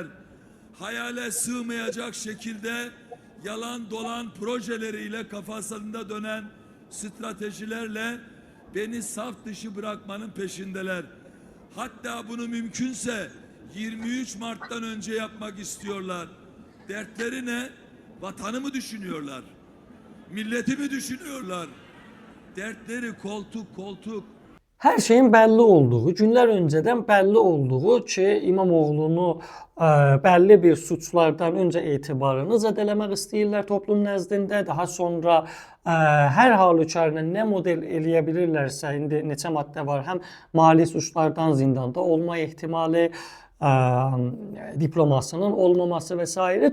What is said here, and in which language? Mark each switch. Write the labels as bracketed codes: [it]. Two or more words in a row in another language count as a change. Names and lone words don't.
[tr] Hayale sığmayacak şekilde yalan dolan projeleriyle, kafasında dönen stratejilerle beni saf dışı bırakmanın peşindeler. Hatta bunu mümkünse 23 Mart'tan önce yapmak istiyorlar. Dertleri ne? Vatanı mı düşünüyorlar? Milleti mi düşünüyorlar? Dertleri koltuk. [az] Hər şeyin bəlli olduğu, günlər öncədən bəlli olduğu ki, İmamoğlu'nu bəlli bir suçlardan öncə etibarını zədələmək istəyirlər toplum nəzdində. Daha sonra hər halükarla nə model eləyə bilirlərsə, indi neçə maddə var, həm mali suçlardan zindanda olma ehtimali, diplomasının olmaması və s.